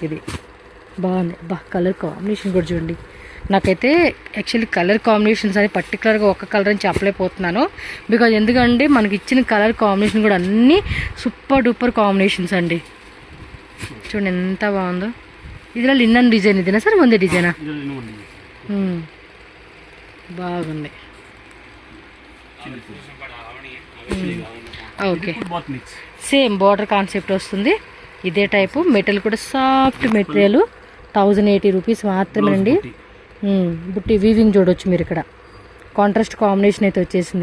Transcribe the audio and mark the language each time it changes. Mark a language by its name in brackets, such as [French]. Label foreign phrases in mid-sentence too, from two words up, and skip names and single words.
[Telugu] ఇది బాగుంది. కలర్ కాంబినేషన్ కూడా చూడండి. నాకైతే యాక్చువల్లీ కలర్ కాంబినేషన్స్ అని పర్టికులర్గా ఒక కలర్ అని చెప్పలేకపోతున్నాను, బికాజ్ ఎందుకంటే మనకి ఇచ్చిన కలర్ కాంబినేషన్ కూడా అన్నీ సూపర్ డూపర్ కాంబినేషన్స్ అండి. చూడండి ఎంత బాగుందో. [Kannada] ಇದರಲ್ಲಿ ಇನ್ನೊಂದು ಡಿಸೈನ್ ಇದೆಯಾ ಸರ್? ಒಂದೇ ಡಿಸೈನಾ? ಇದರಲ್ಲಿ ನೋಡಿ [Telugu] బాగుంది. ఓకే, సేమ్ బార్డర్ కాన్సెప్ట్ వస్తుంది. ఇదే టైపు మెటీరియల్ కూడా సాఫ్ట్ మెటీరియల్. 1080 రూపీస్ మాత్రమేనండి. బుట్టి వీవింగ్ చూడొచ్చు మీరు ఇక్కడ. కాంట్రాస్ట్ కాంబినేషన్ అయితే వచ్చేసింది.